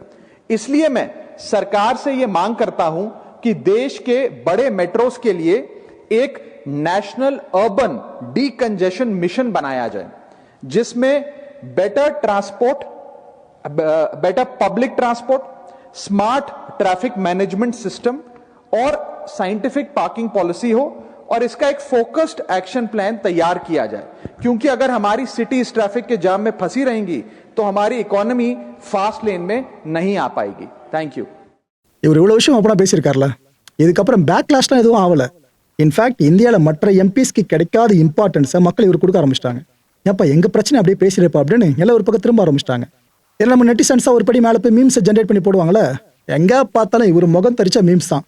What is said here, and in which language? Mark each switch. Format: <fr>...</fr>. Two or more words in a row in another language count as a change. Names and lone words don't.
<hi>इसलिए मैं सरकार से यह मांग करता हूं कि देश के बड़े मेट्रोस के लिए एक</hi> <en>National Urban Decongestion Mission</en> <hi>बनाया जाए, जिसमें</hi> <en>better transport, better public transport, smart traffic management system</en> <hi>और</hi> <en>scientific parking policy</en> <hi>हो, और इसका एक</hi> <en>focused action plan</en> <hi>तैयार किया जाए। क्योंकि अगर हमारी सिटी इस ट्रैफिक के जाम में फंसी रहेंगी तो हमारी इकोनॉमी</hi> <en>fast lane</en> <hi>में नहीं आ पाएगी।</hi> <en>thank you.</en> <ta>இவர் இவ்வளோ விஷயம் அப்பனா பேசியிருக்காருல, இதுக்கப்புறம் பேக்லாஷ்லாம் எதுவும் ஆகலை. இன்ஃபேக்ட் இந்தியாவில் மற்ற எம்பிஸ்க்கு கிடைக்காத இம்பார்ட்டன்ஸை மக்கள் இவர் கொடுக்க ஆரம்பிச்சிட்டாங்க. ஏப்பா எங்கள் பிரச்சனை அப்படியே பேசியிருப்பா அப்படின்னு எல்லாம் ஒரு பக்கம் திரும்ப ஆரம்பிச்சிட்டாங்க. இதில் நம்ம நெட்டிசன்ஸாக ஒரு படி மேலே போய் மீம்ஸை ஜென்ரேட் பண்ணி போடுவாங்களே, எங்கே பார்த்தாலும் இவர் முகம் தரிச்ச மீம்ஸ் தான்.</ta>